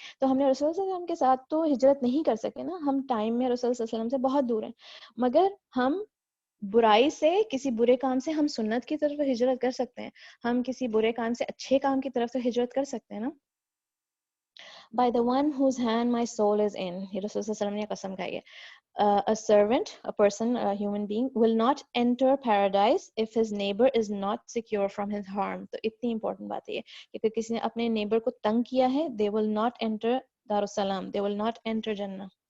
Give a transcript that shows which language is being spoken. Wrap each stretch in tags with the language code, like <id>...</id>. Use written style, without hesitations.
<ur>تو ہم نے رسول صلی اللہ علیہ وسلم کے ساتھ تو ہجرت نہیں کر سکے نا, ہم ٹائم میں رسول صلی اللہ علیہ وسلم سے بہت دور ہیں, مگر ہم برائی سے, کسی برے کام سے ہم سنت کی طرف ہجرت کر سکتے ہیں, ہم کسی برے کام سے اچھے کام کی طرف تو ہجرت کر سکتے ہیں نا.</ur> <en>By the one whose hand my soul is in,</en> <ur>یہ رسول صلی اللہ علیہ وسلم نے قسم کھائی ہے.</ur> <en>A servant, a person, a human being will not enter paradise if his neighbor is not secure from his harm.</en> <ur>تو اتنی important بات ہے یہ کہ اگر کسی نے اپنے نیبر کو تنگ کیا ہے,</ur> <en>they will not enter دارالسلام, they will not enter جنہ.</en>